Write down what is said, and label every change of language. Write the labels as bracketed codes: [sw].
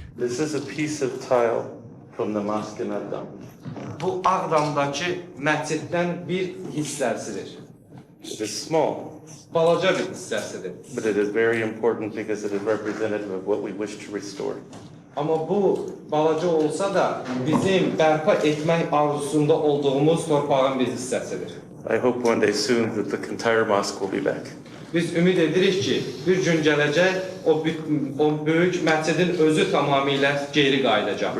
[en] This is a piece of tile from the mosque in Adam. [az] Bu Ağdamdakı məsciddən bir hissəsidir. [en] It is small, [az] Balaca bir hissəsidir. [en] but it is very important because it is representative of what we wish to restore. [az] Amma bu balaca olsa da bizim bərpa etmək arzusunda olduğumuz torpağın bir hissəsidir. [en] I hope one day soon that the entire mosque will be back. [az] Biz ümid edirik ki, bir gün gələcək o böyük məscidin özü tamamilə geri qayıdacaq.